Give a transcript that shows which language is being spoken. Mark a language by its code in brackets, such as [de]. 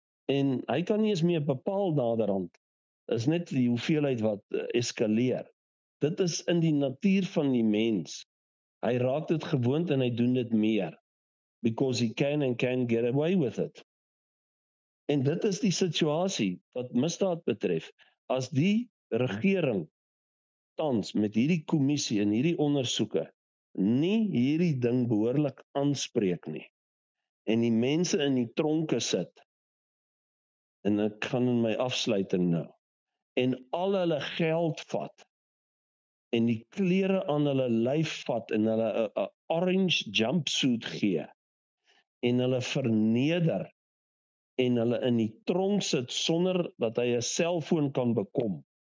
[af] En hy kan nie eens meer bepaal naderhand. Is net die hoeveelheid wat eskaleer. Dit is in die natuur van die mens. Hy raak dit gewoond en hy doen dit meer. [en] Because he can get away with it. [af] En dit is die situasie wat misdaad betref. As die regering tans met hierdie kommissie en hierdie ondersoeke nie hierdie ding behoorlik aanspreek nie, en die mense in die tronke sit, en ek gaan in my afsluiting nou, en al hulle geld vat, en die klere aan hulle lyf vat, en hulle 'n [en] orange jumpsuit [af] gee, en hulle verneder, en hulle in die tronk sit sonder dat hy 'n selfoon kan bekom,